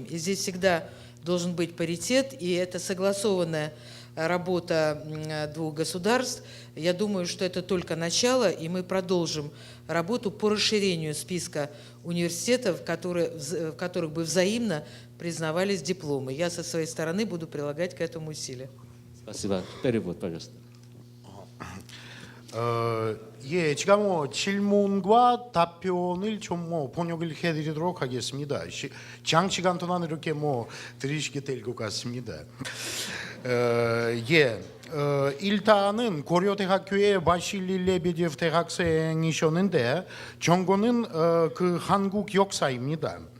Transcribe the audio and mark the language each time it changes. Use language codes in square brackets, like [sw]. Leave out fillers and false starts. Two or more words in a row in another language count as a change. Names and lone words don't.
[ru] И здесь всегда должен быть паритет, и это согласованная работа 2 государств. Я думаю, что это только начало, и мы продолжим работу по расширению списка университетов, в которых бы взаимно признавались дипломы. Я со своей стороны буду прилагать к этому усилия. Спасибо. Перевод, пожалуйста. [ko] 예, 제가 질문과 답변을 좀 번역을 해드리도록 하겠습니다. 장시간 동안 이렇게 들으시게 될 것 같습니다. 일단은 고려대학교의 바실리 레베디에프 대학생이셨는데 전공은 한국 역사입니다.